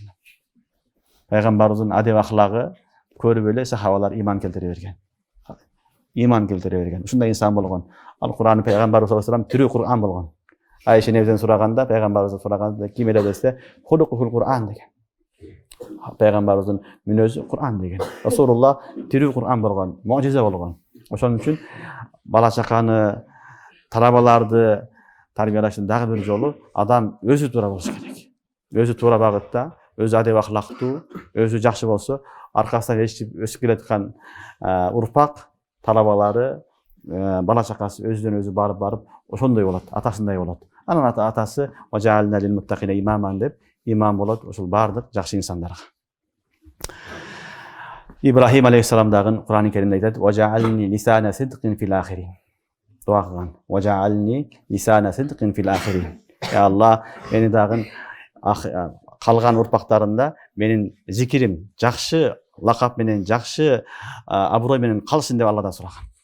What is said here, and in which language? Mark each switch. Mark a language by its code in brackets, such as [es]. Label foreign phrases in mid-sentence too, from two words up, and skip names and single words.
[ky] Пайгамбарыбыздын адеп ахлагы көрүп эле сахабалар иман келтире берген. Ушундай инсан болгон. Ал Кур'ан пайгамбарыбыз [ar] صلى الله عليه وسلم [ky] тирүү Кур'ан болгон. Айша энебизден сураганда, пайгамбарыбыздан сураганда ким эле десе, [ar] خلقه القرآن [ky] деген. Пайгамбарыбыздын мүнөзү Куран деген. Расулуллах тирүү Куран болгон, мужиза болгон. Ошон үчүн бала чаканы, талабаларды тарбиялаштын дагы бир жолу адам өзү туура болуш керек. Өзү туура багытта, өзү адеп ахлактуу, өзү жакшы болсо, аркасынан өсүп келаткан урпак, талабалары, бала чакасы өзүнөн өзү барып ошондой болот, атасындай болот. Анан атасы [ar] واجعلنا للمتقين إماما [ky] деп имам болот ошол бардык жакшы инсандарга. Ибрахим алейхиссалам дагы Кур'ан-ы Керимде айтат: [ar] "واجعل لي لسان صدق في الآخرين." [ky] Дуа кылган. [ar] "واجعل لي لسان صدق في الآخرين." يا الله, [ky] мени дагы калган урпактарымда менин зикирим жакшы лакап менен, жакшы аброй менен калсын деп Алладан сураган.